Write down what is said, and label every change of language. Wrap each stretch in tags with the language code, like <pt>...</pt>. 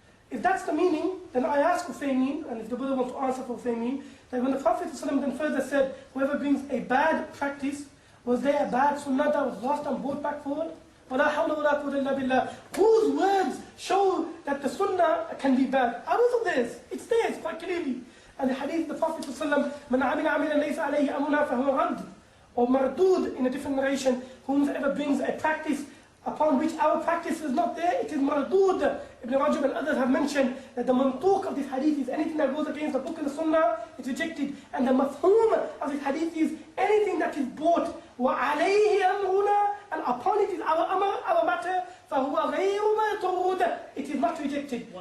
<en>If that's the meaning, then I ask Uthaymeen, and if the brother wants to answer for Uthaymeen, that when the Prophet ﷺ then further said, whoever brings a bad practice, was there a bad sunnah that was lost and brought back forward?</en> <ar>وَلَا حَوْلَ وَلَا قُوَّةَ إِلَّا بِاللَّهِ.</ar> <en>Whose words show that the sunnah can be bad? Ours of theirs. It's theirs quite clearly. And the hadith of the Prophet ﷺ,</en> <ar>مَنْ عَمِلَ عَمِلًا لَيْسَ عَلَيْهِ أَمْرُنَا فَهُوَ رَدٌّ.</ar> <en>Or mardud in a different narration, whoever brings a practice upon which our practice is not there, it is mardud. Ibn Rajab and others have mentioned that the mantuq of this hadith is anything that goes against the book and the sunnah, it's rejected. And the mafhum of this hadith is anything that is brought,</en> <ar>وَعَلَيْهِ أَمْرُنَا,</ar> <en>and upon it is our matter,</en> <ar>فَهُوَ غَيْرُ مَرْدُودٍ.</ar> <en>It is not rejected.</en>